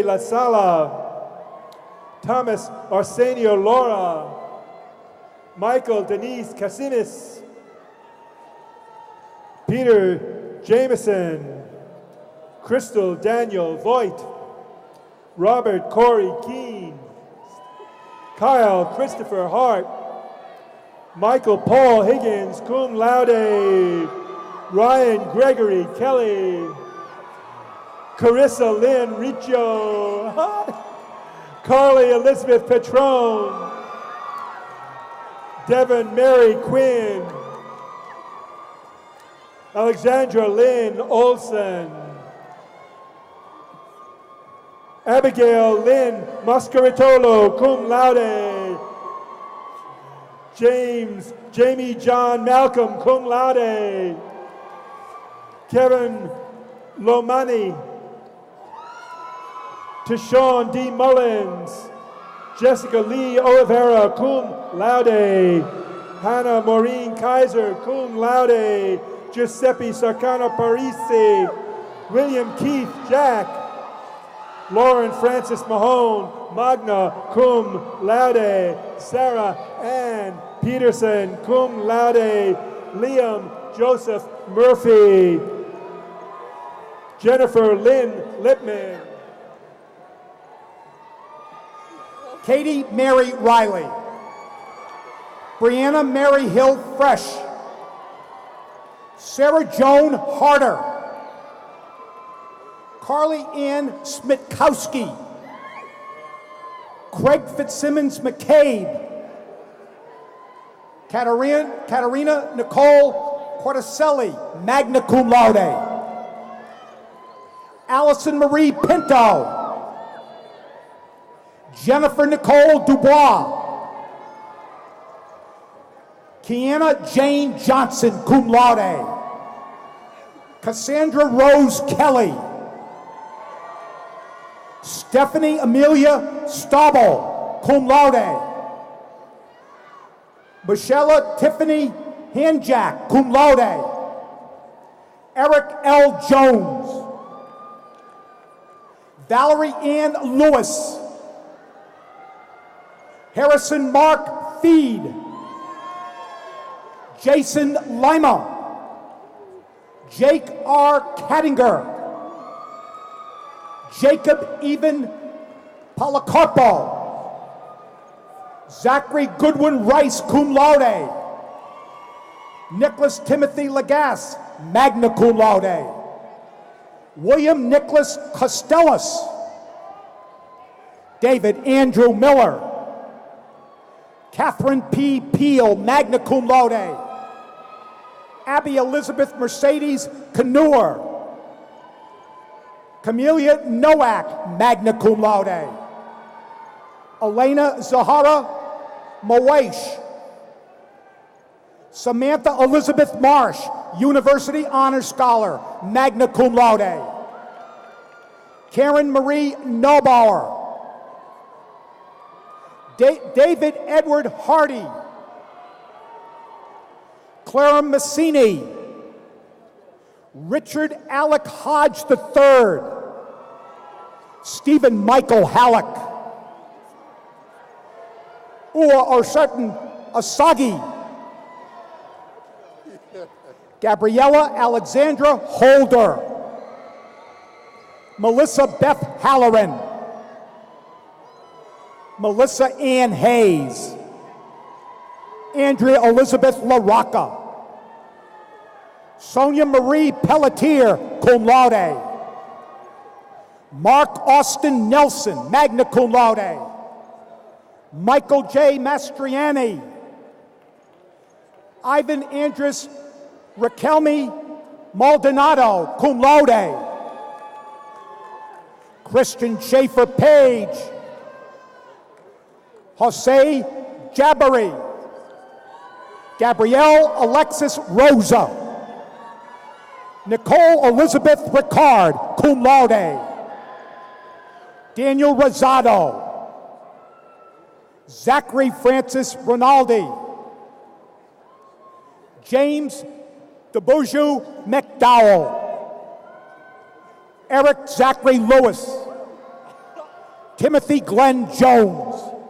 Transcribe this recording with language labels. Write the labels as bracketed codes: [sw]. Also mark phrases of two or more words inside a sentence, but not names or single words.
[en] La Sala, Thomas Arsenio Laura, Michael Denise Casinis, Peter Jameson, Crystal Daniel Voigt, Robert Corey Keene, Kyle Christopher Hart, Michael Paul Higgins, [la] cum laude, [en] Ryan Gregory Kelly, Carissa Lynn Riccio, Carly Elizabeth Petrone, Devin Mary Quinn, Alexandra Lynn Olson, Abigail Lynn Mascaritolo, [la] cum laude, [en] Jamie John Malcolm, [la] cum laude, [en] Kevin Lomani, Tishon D. Mullins, Jessica Lee Oliveira, [la] cum laude, [en] Hannah Maureen Kaiser, [la] cum laude, [en] Giuseppe Sarcano Parisi, William Keith Jack, Lauren Francis Mahone, [la] magna cum laude, [en] Sarah Ann Peterson, [la] cum laude, [en] Liam Joseph Murphy, Jennifer Lynn Lipman, Katie Mary Riley, Brianna Mary Hill Fresh, Sarah Joan Harder, Carly Ann Smitkowski, Craig Fitzsimmons McCabe, Katarina Nicole Corticelli, [la] magna cum laude, [en] Allison Marie Pinto, Jennifer Nicole Dubois, Kiana Jane Johnson, [la] cum laude, [en] Cassandra Rose Kelly, Stephanie Amelia Staubel, [la] cum laude, [en] Michelle Tiffany Hanjack, [la] cum laude, [en] Eric L. Jones, Valerie Ann Lewis, Harrison Mark Feed, Jason Lima, Jake R. Kattinger, Jacob Even Policarpo, Zachary Goodwin Rice, [la] cum laude, [en] Nicholas Timothy Lagasse, [la] magna cum laude, [en] William Nicholas Costellas, David Andrew Miller, Catherine P. Peel, [la] magna cum laude, [en] Abby Elizabeth Mercedes Canur, Camelia Nowak, [la] magna cum laude, [en] Elena Zahara Moesh, Samantha Elizabeth Marsh, University Honor Scholar, [la] magna cum laude, [en] Karen Marie Neubauer, David Edward Hardy, Clara Massini, Richard Alec Hodge III, Stephen Michael Halleck, or certain Asagi, Gabriela Alexandra Holder, Melissa Beth Halloran, Melissa Ann Hayes. Andrea Elizabeth LaRocca. Sonia Marie Pelletier, [la] cum laude. [en] Mark Austin Nelson, [la] magna cum laude. [en] Michael J. Mastriani. Ivan Andres Raquelme Maldonado, [la] cum laude. [en] Christian Schaefer Page. Jose Jabari. Gabrielle Alexis Rosa. Nicole Elizabeth Ricard, [la] cum laude. [en] Daniel Rosado. Zachary Francis Rinaldi. James DeBourgeois McDowell. Eric Zachary Lewis. Timothy Glenn Jones.